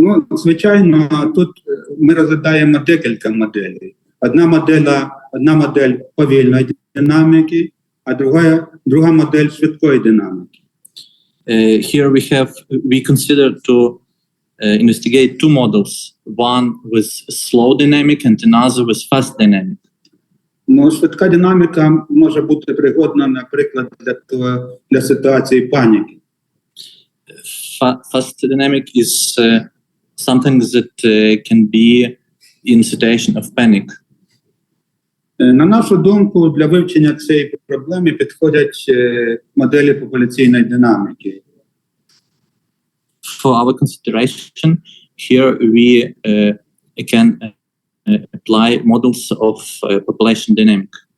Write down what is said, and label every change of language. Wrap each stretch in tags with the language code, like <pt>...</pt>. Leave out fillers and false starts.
<uk>Звичайно, тут ми розглядаємо декілька моделей. Одна модель повільної динаміки, а друга модель швидкої динаміки.</uk> <en>Here we consider to investigate two models, one with slow dynamic and another with fast dynamic.</en> <uk>Швидка динаміка може бути пригодна, наприклад, для ситуації паніки.</uk> <en>Fast dynamic is something that can be in situation of panic.</en> <uk>На нашу думку, для вивчення цієї проблеми підходять моделі популяційної динаміки.</uk> <en>For our consideration, here we can apply models of population dynamic,</en>